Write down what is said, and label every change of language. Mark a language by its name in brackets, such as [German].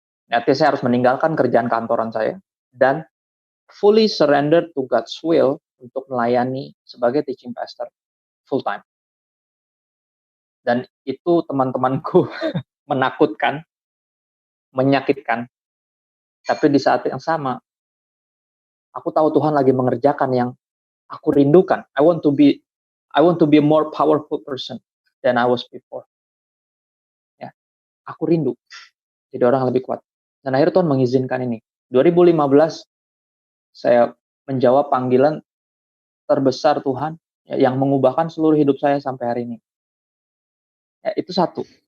[Indonesian] Artinya saya harus meninggalkan kerjaan kantoran saya dan [English] fully surrender to God's will [Indonesian] untuk melayani sebagai [English] teaching pastor full time. [Indonesian] Dan itu teman-temanku menakutkan, menyakitkan. Tapi di saat yang sama, aku tahu Tuhan lagi mengerjakan yang aku rindukan. [English] I want to be a more powerful person than I was before. [Indonesian] Ya, aku rindu jadi orang yang lebih kuat. Dan akhirnya Tuhan mengizinkan ini. 2015 saya menjawab panggilan terbesar Tuhan ya, yang mengubahkan seluruh hidup saya sampai hari ini. Ya, itu satu.